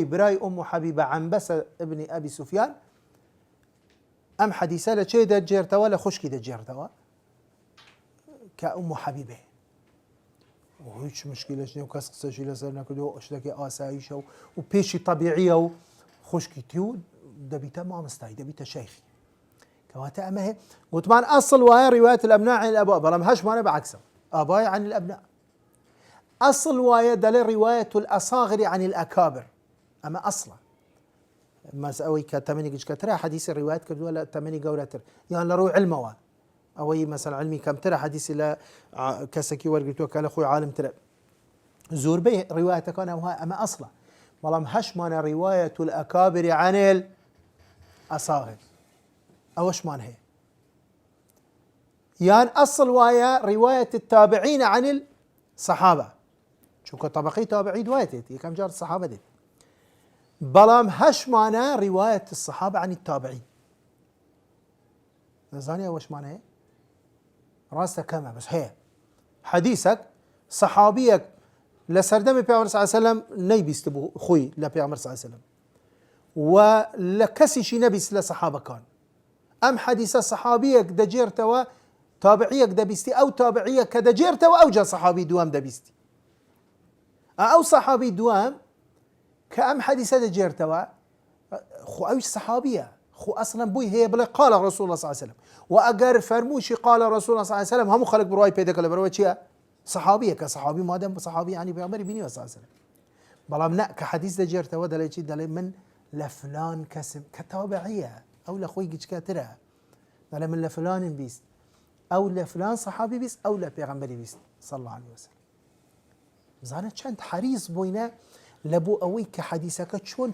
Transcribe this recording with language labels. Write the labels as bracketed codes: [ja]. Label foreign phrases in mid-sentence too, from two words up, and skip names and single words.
[ckb] برای ئوم حەبیبە عنبەسە ئبنی ئەبی سوفیان ئەم حەدیثە لە چێ دەجێرتەوە لە خوشکی دەجێرتەوە کە ئوم حەبیبێ هیچ مشکلش نییە و کەس قسەشی لەسەر نەکردەوە شتێکی ئاساییشە و پێشی طەبیعیە و خوشکی تی و دەبیتە مامۆستای دەبیتە شەیخی کەواتە ئەمە هەیە گوتمان ئەسڵ وایە ڕیوایەت [ar] الأبناء عن الآباء [ckb] بەڵام هەشمانە بەعەکسە [ar] ئابای عن الأبناء [ckb] ئەسڵ وایە دەڵێ ڕیوایەت [ar] الأصاغر عن الأكابر [ckb] ئەمە ئەسڵە مەس ئەوەی کە تەمەنی گچکەترە حەدیثی ڕیوایەت کردووە لە تەمەنی گەورەتر یان لە ڕووی علمەوە ئەوەی مەسەڵەن علمی کەمترە حەدیثی لە کەسێکی وەرگرتووە کە لە خۆی عالمترە زۆربەی ڕیوایەتەکان ئەمە ئەسڵە بەڵام هەشمانە ڕیوایەت [ar] الأكابر عن الأصاغر [ckb] ئەوەشمان هەیە یان ئەسڵ وایە ڕیوایەت [ar] التابعین عن الصحابة [ckb] چونکە طبقەی تابعی دوای دێت یەکەم جار سەحابە دێت بەڵام هەشمانە ڕیوایەت [ar] الصحابة عن التابعین [ckb] دەزانی ئەوەشمان هەیە ڕاستە کەمە بەس هەیە حەدیثێک سەحابیەک لە سەردەمی پێغەمبەر [ar] صلی الله علیه و سلم [ckb] نەیبیست بوو خۆی لە پێغەمبەر [ar] صلی الله علیه و سلم [ckb] و لە کەسیشی نەبیست لە سەحابەکان ئەم حەدیثە سەحابیەک دەجێرتەوە تابعیەک دەبیستی ئەو تابعیە کە دەجێرتەوە ئەوجا سەحابی دووەم دەبیستی ئەو سەحابی دووەم کە ئەم حەدیثە دەجێرتەوە خۆ ئەویش سەحابیە خۆ ئەسڵەن بووی هەیە بڵێ [ar] قال رسول الله صلی الله عليه وسلم [ckb] و ئەگەر فەرمووشی [ar] قال رسول الله صلی الله عليه وسلم [ckb] هەموو خەڵک بڕوای پێ دەکەن لەبەرەوە چییە سەحابیە کە سەحابی مادەم سەحابی ینی پێغەمبەری بینیوە [ar] صلی الله عليه وسلم [ckb] بەڵام نە کە حەدیث دەجێرتەوە دەڵێ چی دەڵێ من لە فلان کەسم کە تابعیە ئەو لە خۆی گچکەترە دەڵێ من لە فلانم بیست ئەو لە فلان سەحابی بیست ئەو لە پێغەمبەری بیست [ar] صلی الله عليه وسلم [ckb] بزانە چەند حەریص بووینە لە بۆ ئەوەی کە حەدیثەکە چۆن